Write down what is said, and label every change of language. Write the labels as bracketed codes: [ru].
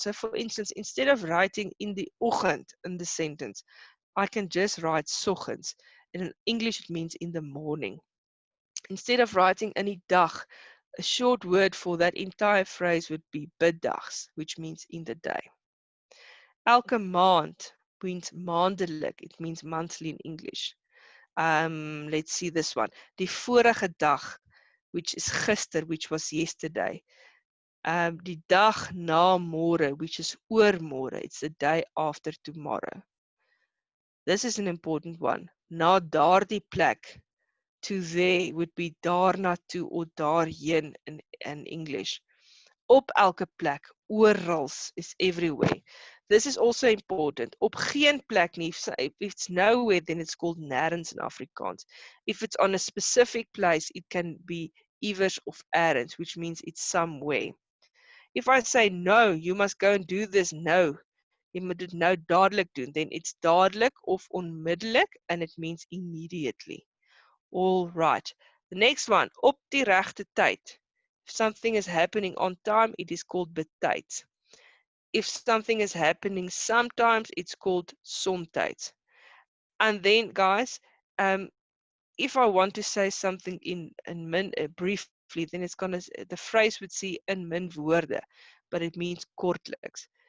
[en] So, for instance, instead of writing in the oggend in the sentence, I can just write soggens. In English, it means in the morning. Instead of writing any dag, a short word for that entire phrase would be bedags, which means in the day. [af] Elke maand means maandelijk. [en] It means monthly in English. Let's see this one. [af] Die vorige dag, [en] which is gister, which was yesterday. [af] Die dag na môre, [en] which is [af] oormôre. [en] It's the day after tomorrow. This is an important one. [af] Na daardie plek. [en] To there would be daarna toe or daarheen in English. [af] Op elke plek, [en] orals is everywhere. This is also important. [af] Op geen plek nie. [en] If it's nowhere, then it's called nêrens in Afrikaans. If it's on a specific place, it can be iewers of ergens, which means it's somewhere. If I say no, you must go and do this nou. [af] Jy moet dit nou dadelik doen. [en] Then it's dadelik of onmiddellik and it means immediately. All right. The next one, [af] op die regte tyd. [en] If something is happening on time, it is called betyds. If something is happening sometimes, it's called somtyds. And then, guys, if I want to say something in briefly, then it's gonna the phrase would say in min woorde, but it means kortliks.